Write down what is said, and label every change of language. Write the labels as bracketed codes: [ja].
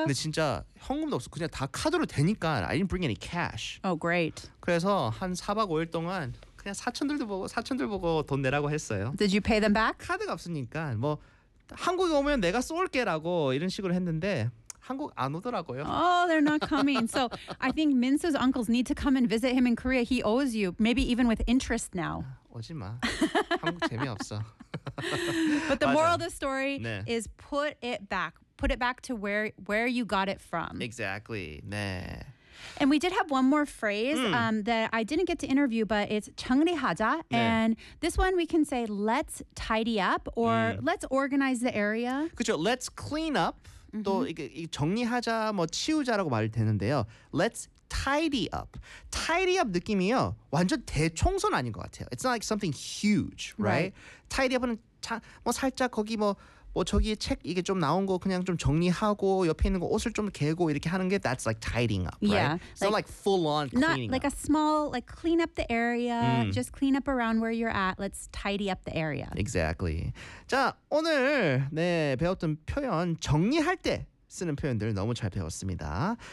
[ko] 근데 진짜 현금도 없어. 그냥 다 카드로 되니까 [en] I didn't bring any cash. Oh, great. [ko] 그래서 한 4박 5일 동안 그냥 사촌들 보고 돈 내라고 했어요. [en] Did you pay them back? [ko] 카드가 없으니까 뭐 한국에 오면 내가 쏠게라고 이런 식으로 했는데 한국 안 오더라고요. [en] Oh, they're not coming. So I think Minsu's uncles need to come and visit him in Korea. He owes you, maybe even with interest now. [ko] 오지 마. 한국 재미없어. [en] But the moral [ko] 맞아. [en] Of the story [ko] 네. [en] is put it back. Put it back to where you got it from. Exactly. [ko] 네. [en] And we did have one more phrase that I didn't get to interview, but it's [ko] 정리하자. 네. [en] And this one we can say, let's tidy up or let's organize the area. [ko] 그렇죠. [en] Let's clean up. Mm-hmm. [ko] 또 이게 정리하자, 뭐 치우자라고 말 되는데요. [en] Let's tidy up. Tidy up [ko] 느낌이요. 완전 대청소는 아닌 것 같아요. [en] It's not like something huge, right? [ko] Tidy up은 뭐 살짝 거기 뭐 저기 책 이게 좀 나온 거 그냥 좀 정리하고 옆에 있는 거 옷을 좀 개고 이렇게 하는 게 [en] that's like tidying up, yeah, right? Like, so like full on cleaning not like up. A small, like clean up the area, just clean up around where you're at. Let's tidy up the area. Exactly. [ko] 자, 오늘 네, 배웠던 표현 정리할 때 쓰는 표현들 너무 잘 배웠습니다.